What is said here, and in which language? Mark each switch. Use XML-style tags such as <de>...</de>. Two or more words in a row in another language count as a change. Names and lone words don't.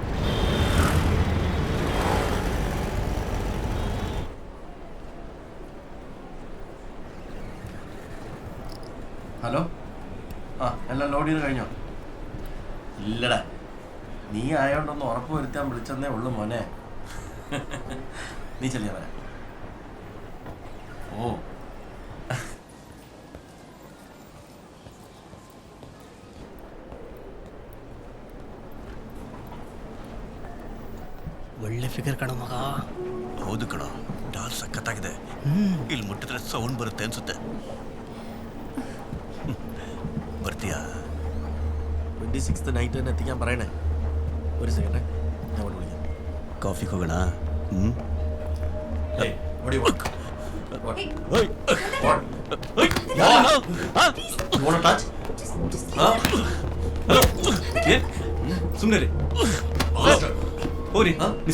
<ml>ഹലോ. ആ എല്ലാം ലോഡ് ചെയ്ത് കഴിഞ്ഞോ? ഇല്ലടാ, നീ ആയോണ്ടൊന്ന് ഉറപ്പ് വരുത്താൻ വിളിച്ചെന്നേ ഉള്ളൂ മോനെ. നീ ചെല്ലിയാ വരാം. ഓ</ml> <kn>ಒಳ್ಳೆ ಫಿಗರ್ ಕಣ ಮಗ. ಹೌದು ಕಣ, ಡಾಲ್ ಸಖತ್ತಾಗಿದೆ. ಇಲ್ಲಿ ಮುಟ್ಟಿದ್ರೆ ಸೌಂಡ್ ಬರುತ್ತೆ ಅನ್ಸುತ್ತೆ. ಬರ್ತೀಯಾ?</kn> <ml>26th നൈറ്റ് തന്നെ എത്തിക്കാൻ പറയണേ. ഒരു സെക്കൻഡ്, ഞാൻ അവിടെ വിളിക്കാം.</ml> <kn>ಕಾಫಿಗೆ ಹೋಗೋಣ? ಸುಮ್ಮನೆ ಹೋಗ್ರಿ.</kn>